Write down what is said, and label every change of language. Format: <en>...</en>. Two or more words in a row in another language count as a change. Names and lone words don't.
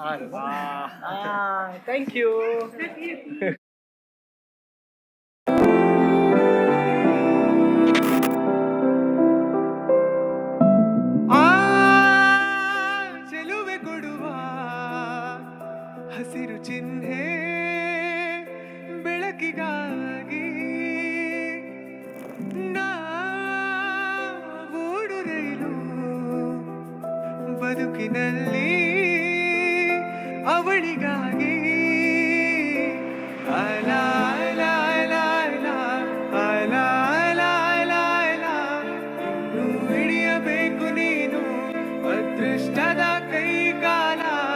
<en>thank you</en> <kn>ಚೆಲುವೆ ಕೊಡುವ ಹಸಿರು ಚಿಹ್ನೆ ಬೆಳಕಿಗಾಗಿ ಓಡು ರೈಲು ಬದುಕಿನಲ್ಲಿ ಅವಳಿಗಾಗಿ ಅಲ ಅಲ ಅಲ ಅಲ ಅಲ ಅಲ ಅಲ ಅಲ ಹಿಡಿಯಬೇಕು ನೀನು ಅದೃಷ್ಟದ ಕೈ ಕಾಲ</kn>